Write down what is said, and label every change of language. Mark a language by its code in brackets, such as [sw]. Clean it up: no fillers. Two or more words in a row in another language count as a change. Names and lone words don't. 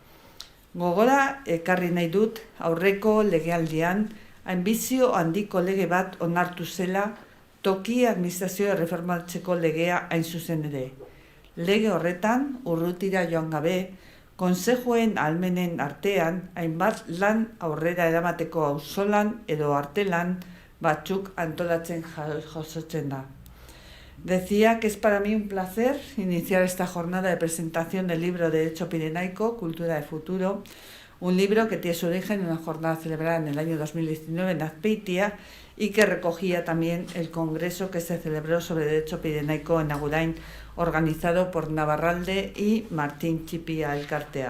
[eu] Gogora ekarri nahi dut aurreko legealdian anbizio handiko lege bat onartu zela toki administrazioa erreformatzeko legea hain zuzen ere. Lege horretan, urrutira joan gabe, konsejuen ahalmenen artean, hainbat lan aurrera eramateko auzolan edo artelan batzuk antolatzen jasotzen da. [es] Decía que es para mí un placer iniciar esta jornada de presentación del libro Derecho Pirenaico, Cultura de Futuro, un libro que tiene su origen en una jornada celebrada en el año 2019 en Azpeitia y que recogía también el congreso que se celebró sobre Derecho Pirenaico en Agurain, organizado por Navarralde y Martín Txipia elkartea.